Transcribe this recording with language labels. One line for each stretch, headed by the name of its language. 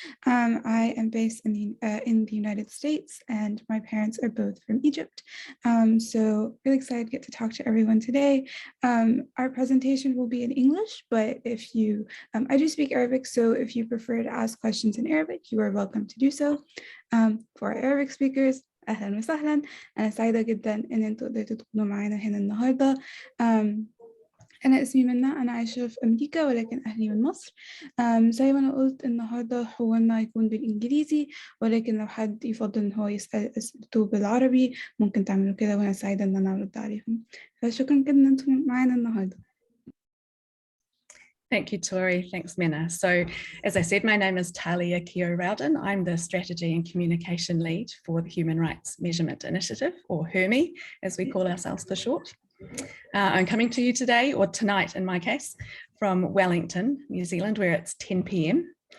English: I am based in the United States, and my parents are both from Egypt. So really excited to get to talk to everyone today. Our presentation will be in English, but if you, I do speak Arabic, so if you prefer to ask questions in Arabic, you are welcome to do so. For our Arabic speakers,
Arabic: أهلا وسهلا. أنا سعيدة جدا إن أنتوا قدرتوا تكونوا معانا هنا النهاردة. أنا اسمي منى، أنا عايشة في أمريكا ولكن أهلي من مصر. زي ما أنا قلت النهاردة حوارنا هيكون بالإنجليزي، ولكن لو حد يفضل إن هو يسأل أسئلته بالعربي ممكن تعملوا كده، وأنا سعيدة إن أنا أرد عليهم. فشكرا جدا إن أنتم معانا النهاردة.
English: Thank you, Tori. Thanks, Mena. So, as I said, my name is Talia Keogh-Rowden. I'm the Strategy and Communication Lead for the Human Rights Measurement Initiative, or Hermi, as we call ourselves for short. I'm coming to you today, or tonight in my case, from Wellington, New Zealand, where it's 10 p.m.